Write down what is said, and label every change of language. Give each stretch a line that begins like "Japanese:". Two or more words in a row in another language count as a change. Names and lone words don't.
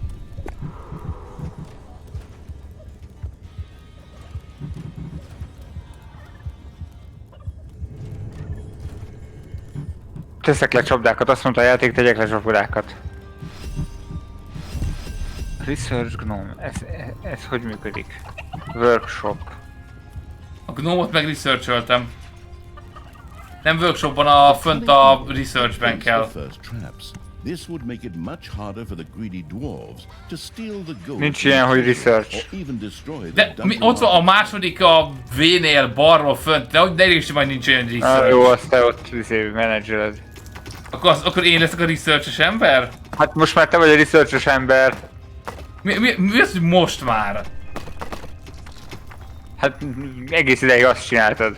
Hungarian: Teszek le csapdákat, azt mondta a játék, tegyek le csapdákat. Research Gnome, ez hogy működik? Workshop. A gnomot meg researcholtam. Nem workshopban, fönt a researchben kell.
English: This would make it much harder for the greedy dwarves to steal the gold.
Hungarian: Nincs ilyen, hogy research.
English: Or even destroy
Hungarian: De
English: the
Hungarian: ott van a második a V-nél balról fönt, de is majd nincs olyan research. Jó, azt te ott menedzseled. Akkor én leszek a researches ember? Hát most már te vagy a researches ember. Mi az, hogy most már? Hát egész ideig azt csináltad.